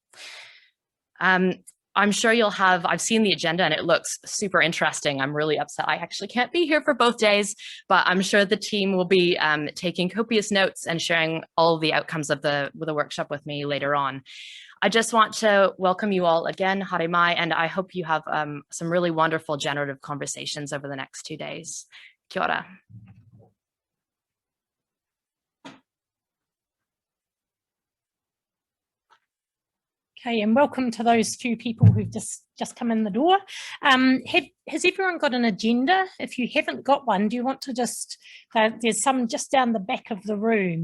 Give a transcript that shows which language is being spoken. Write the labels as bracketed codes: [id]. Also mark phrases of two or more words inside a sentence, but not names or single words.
[en] I'm sure you'll have, I've seen the agenda and it looks super interesting. I'm really upset I actually can't be here for both days, but I'm sure the team will be taking copious notes and sharing all the outcomes of the workshop with me later on. I just want to welcome you all again, [mi] haere mai, [en] and I hope you have some really wonderful generative conversations over the next 2 days. [mi] Kia ora. [en] Okay, and welcome to those few people who've just come in the door. Has everyone got an agenda? If you haven't got one, do you want to just, there's some just down the back of the room.